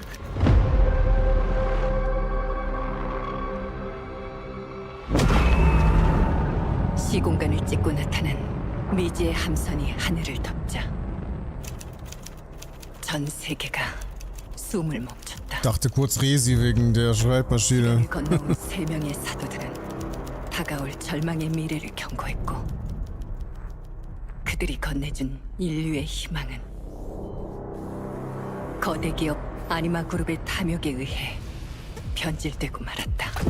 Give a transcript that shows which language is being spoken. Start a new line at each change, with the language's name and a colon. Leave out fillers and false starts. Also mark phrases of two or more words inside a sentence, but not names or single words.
Korean: 시공간을 찍고 나타난 미지의 함선이 하늘을 덮자 전 세계가 숨을 멈췄다.
German: Dachte kurz Resi wegen der Schreibmaschine.
Korean: 건너온 세 명의 사도들은 다가올 절망의 미래를 경고했고 그들이 건네준 인류의 희망은 거대 기업 아니마 그룹의 탐욕에 의해 변질되고 말았다.